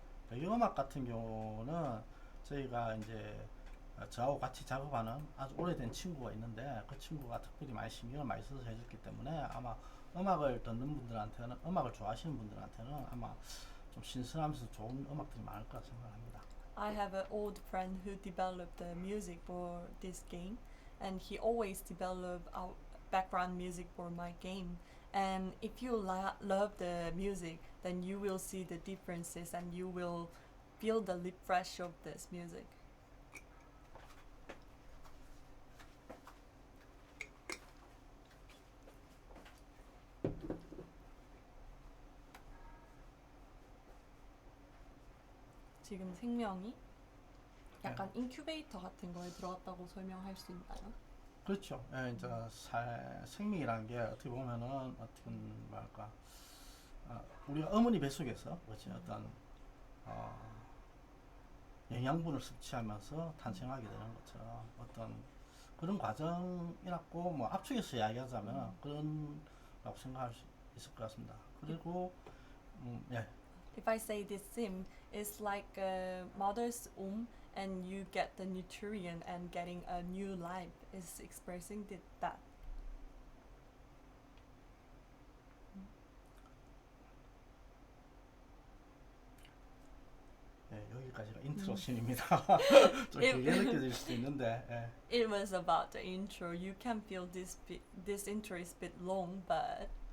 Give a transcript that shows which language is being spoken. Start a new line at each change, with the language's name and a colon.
Korean: 배경음악 같은 경우는 저희가 이제 저하고 같이 작업하는 아주 오래된 친구가 있는데 그 친구가 특별히 많이 신경을 많이 써서 해줬기 때문에 아마 음악을 듣는 분들한테는 음악을 좋아하시는 분들한테는 아마 좀 신선하면서 좋은 음악들이 많을 거라 생각합니다.
English: I have an old friend who developed the music for this game, and he always developed our background music for my game. And if you love the music, then you will see the differences and you will feel the refresh of this music.
Korean: 지금 생명이 약간 인큐베이터 같은 거에 들어갔다고 설명할 수 있나요? 그렇죠. 예, 이제 생명이라는 게 어떻게 보면은 어떻게 말할까, 우리가 어머니 뱃속에서 그렇지 어떤 영양분을 섭취하면서 탄생하게 되는 것처럼 어떤 그런 과정이라고 뭐 압축해서 이야기하자면 그런라고 생각할 수 있을 것 같습니다. 그리고 예.
English: If I say this sim is like a mother's womb and you get the nutrient and getting a new life is expressing that.
Korean: 예, 여기까지가 인트로씬입니다. 좀 길게 느껴질 수도 있는데. 예.
English: It was about the intro. You can feel this intro is a bit long, but